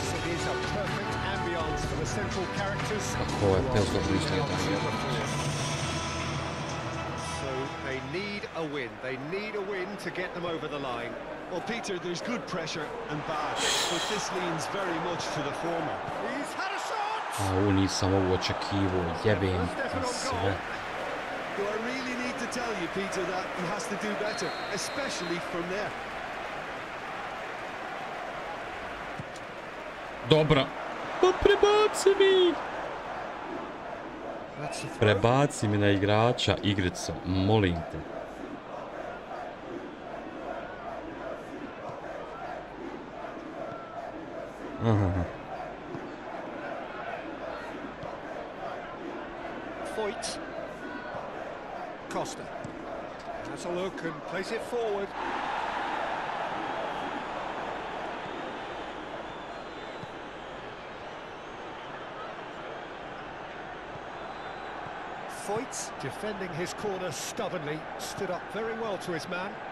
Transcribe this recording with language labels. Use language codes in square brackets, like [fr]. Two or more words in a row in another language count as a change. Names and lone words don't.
[en] It is a perfect ambience for the central characters. So they need a win. They need a win to get them over the line. Well, Peter, there's good pressure and bad, but this leans very much to the former. He's had a shot! [hr] A ovo nisam ovo očekivao, jebem ti sve. [en] Do I really need to tell you, Peter, that he has to do better, especially from there? [hr] Dobra. Pa prebaci mi! Prebaci mi na igrača igricu, molim te. Aha. [en] Foyt. Costa. Has a look and plays it forward. Foyt, defending his corner stubbornly, stood up very well to his man.